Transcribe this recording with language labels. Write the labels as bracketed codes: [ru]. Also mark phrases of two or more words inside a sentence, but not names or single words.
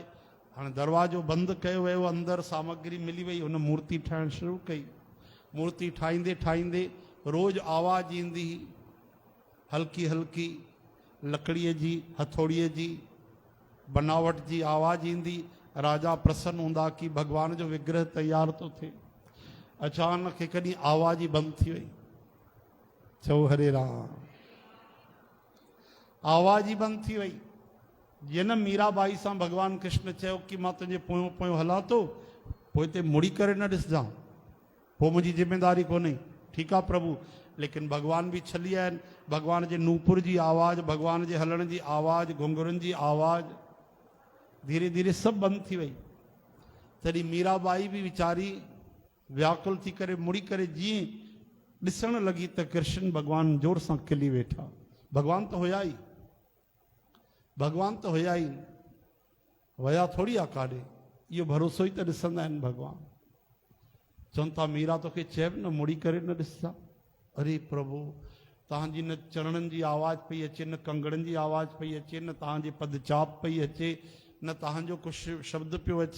[sd] हाणे दरवाज़ो बंदि कयो वियो, अंदरि सामग्री मिली वई, हुन मूर्ति ठाहिणु शुरू कई। मूर्ति ठाहींदे ठाहींदे रोज़ु आवाज़ ईंदी, हल्की हल्की लकड़ीअ जी, हथौड़ीअ जी बनावट जी आवाज़ ईंदी। राजा प्रसन्न हूंदा कि भगवान जो विग्रह तैयार थो थिए। अचानक हिकु ॾींहुं आवाज़ ई बंदि थी वई। चओ हरे राम। आवाज़ ई बंदि थी वई। जीअं न मीराबाई सां भगवान कृष्ण चयो कि मां तुंहिंजे पोयों पोयों हलां थो, पोइ हिते मुड़ी करे न ॾिसजां, पोइ मुंहिंजी ज़िमेदारी कोन्हे। ठीकु आहे प्रभु। लेकिन भगवान बि छली आहिनि। भगवान जे नूपुर जी आवाज़, भगवान जे हलण जी आवाज़, घुंघरुनि जी आवाज़ धीरे धीरे सभु बंदि थी वई। तॾहिं मीराबाई बि वीचारी व्याकुल थी करे मुड़ी करे जीअं ॾिसण लॻी त कृष्ण भगवान जोर सां खिली वेठा। भगवान त हुया ई, भगवान त हुया ई, वया थोरी आहे काॾे। इहो भरोसो ई त ॾिसंदा आहिनि भगवान। चवनि था मीरा तोखे चइबि न मुड़ी करे न ॾिसंदा। अरे प्रभु, तव्हांजी न चरणनि जी आवाज़ पई अचे, न कंगड़नि जी आवाज़ पई अचे, न तव्हांजी पदचाप पई अचे, न तव्हांजो कुझु शब्द पियो अचे।